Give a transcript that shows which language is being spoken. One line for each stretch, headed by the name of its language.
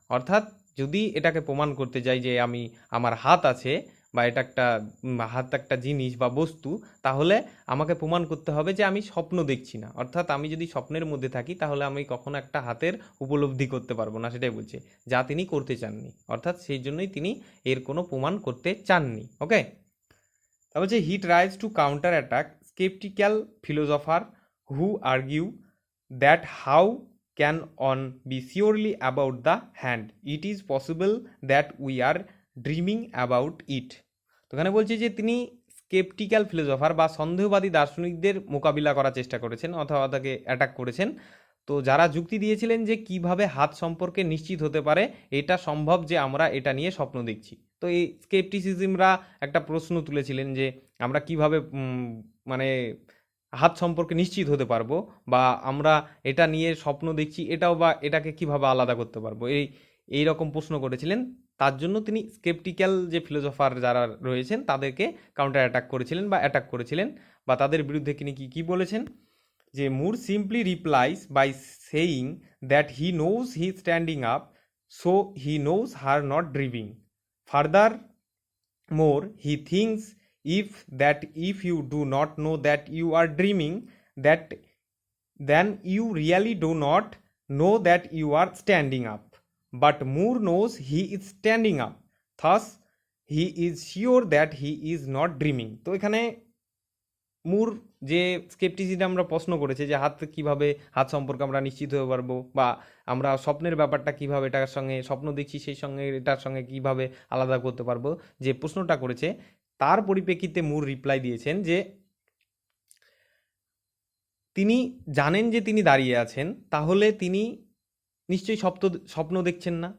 Bangla: অর্থাৎ যদি এটাকে প্রমাণ করতে যাই যে আমার হাত আছে বা এটা একটা হাত একটা জিনিস বা বস্তু, তাহলে আমাকে প্রমাণ করতে হবে যে আমি স্বপ্ন দেখছি না। অর্থাৎ আমি যদি স্বপ্নের মধ্যে থাকি তাহলে আমি কখনো একটা হাতের উপলব্ধি করতে পারবো না, সেটাই বলছে, যা তিনি করতে চাননি। অর্থাৎ সেই জন্যই তিনি এর কোনো প্রমাণ করতে চাননি।
English: okay,
Bangla: তারপর যে
English: He tries to counter attack skeptical philosopher who argue that how can one be surely about the hand, it is possible that we are dreaming about it.
Bangla: তো এখানে বলছে যে তিনি স্কেপটিক্যাল ফিলোসফার বা সন্দেহবাদী দার্শনিকদের মোকাবিলা করার চেষ্টা করেছেন অথবা তাকে অ্যাটাক করেছেন। তো যারা যুক্তি দিয়েছিলেন যে কিভাবে হাত সম্পর্কে নিশ্চিত হতে পারে এটা সম্ভব যে আমরা এটা নিয়ে স্বপ্ন দেখছি। তো এই স্কেপটিসিজমরা একটা প্রশ্ন তুলেছিলেন যে আমরা কিভাবে মানে হাত সম্পর্কে নিশ্চিত হতে পারবো, বা আমরা এটা নিয়ে স্বপ্ন দেখছি এটাও, বা এটাকে কিভাবে আলাদা করতে পারবো, এই রকম প্রশ্ন করেছিলেন। তার জন্য তিনি স্কেপটিক্যাল যে ফিলোসফার যারা রয়েছেন তাদেরকে কাউন্টার অ্যাটাক করেছিলেন, বা তাদের বিরুদ্ধে তিনি কি বলেছেন যে
English: Moore simply replies by saying that he knows he standing up, so he knows her not dreaming. Furthermore he thinks if you do not know that you are dreaming, that then you really do not know that you are standing up, but Moore knows he is standing up, thus he is sure that he is not dreaming.
Bangla: তো এখানে মুর যে scepticism আমরা প্রশ্ন করেছে যে হাত সম্পর্কে আমরা নিশ্চিত হতে পারবো, বা আমরা স্বপ্নের ব্যাপারটা কিভাবে এটার সঙ্গে স্বপ্ন দেখছি সেই সঙ্গে এটার সঙ্গে কিভাবে আলাদা করতে পারবো, যে প্রশ্নটা করেছে তার পরিপ্রেক্ষিতে মুর রিপ্লাই দিয়েছেন যে তিনি জানেন যে তিনি দাঁড়িয়ে আছেন, তাহলে তিনি নিশ্চয়ই স্বপ্ন দেখছেন না।